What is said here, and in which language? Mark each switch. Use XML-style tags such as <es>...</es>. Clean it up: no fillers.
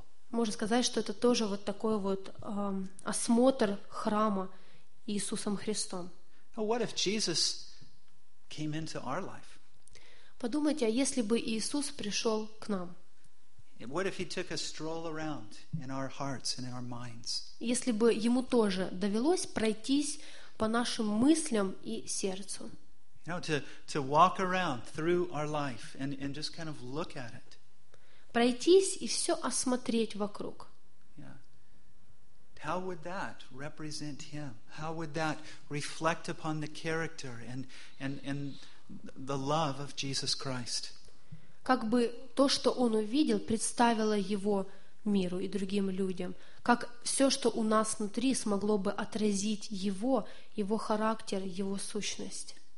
<ru>Можно сказать, что это тоже вот такой вот осмотр храма Иисусом Христом. Подумайте, а если бы Иисус пришел к нам?</ru> <en>What if he took a stroll around in our hearts and in our minds?</en> <ru>Если бы ему тоже довелось пройтись по нашим мыслям и сердцу.</ru> <en>You know, to walk around through our life and just kind of look at it.</en> <ru>Пройтись и все осмотреть вокруг.</ru> <en>Yeah. How would that represent him? How would that reflect upon the character and the love of Jesus Christ?</en> <ru>Как бы то, что он увидел, представило его миру и другим людям? Как все, что у нас внутри, смогло бы отразить его, его характер, его сущность?</ru>